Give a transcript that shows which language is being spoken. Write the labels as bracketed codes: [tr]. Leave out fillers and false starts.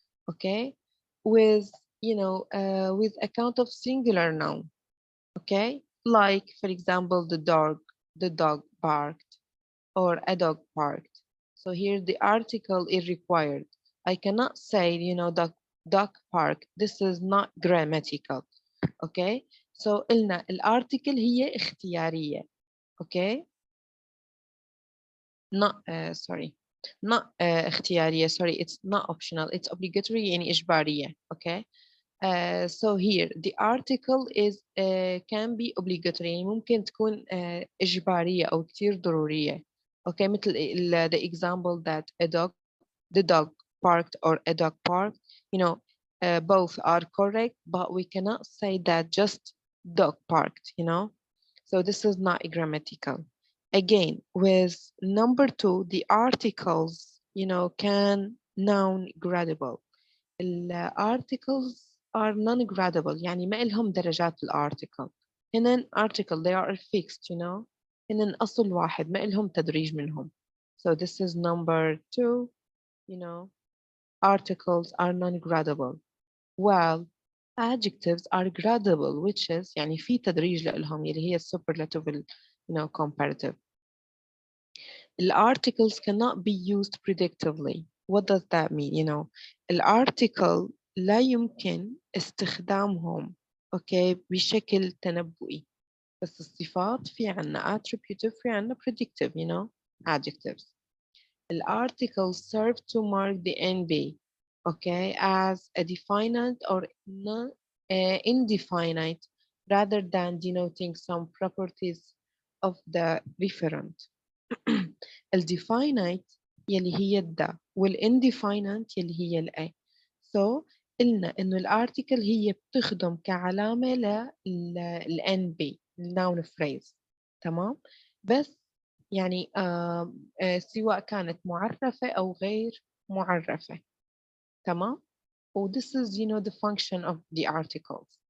[en] Okay, with, with a count of singular noun. Okay, like for example the dog barked, or a dog barked. So here the article is required. I cannot say, the duck park. This is not grammatical. Okay, so [ar] قلنا الارticle هي اختيارية. [en] Okay, not sorry, not اختيارية, sorry, it's not optional, it's obligatory [ar] يعني إجبارية. [en] Okay, so here the article is can be obligatory [ar] يعني ممكن تكون إجبارية أو كتير ضرورية. [en] Okay, مثل the example that the dog parked or a dog parked, both are correct, but we cannot say that just dog parked, so this is not grammatical. Again, with number 2, the articles, can noun gradable. [ar] الارticles [en] are non-gradable [ar] يعني ما إلهم درجات الارticle. هن article [en] they are fixed, [ar] هن أصل واحد ما إلهم تدريج منهم. [en] So this is number 2, articles are non-gradable, while adjectives are gradable, which is [ar] يعني في تدريج لإلهم اللي هي [en] superlative, comparative. The articles cannot be used predictively. What does that mean? [ar] الارticle لا يمكن استخدامهم بشكل تنبؤي. بس الصفات في عنا attributive في عنا predictive, adjectives. [en] The articles serve to mark the NB, as a definite or indefinite rather than denoting some properties of the referent. [ar] الdefinite يلي هي الدا والindefinite يلي هي الأ. So قلنا إنه الارticle هي بتخدم كعلامة للNB noun phrase. تمام، بس يعني سواء كانت معرفة أو غير معرفة. تمام. [en] this is the function of the articles.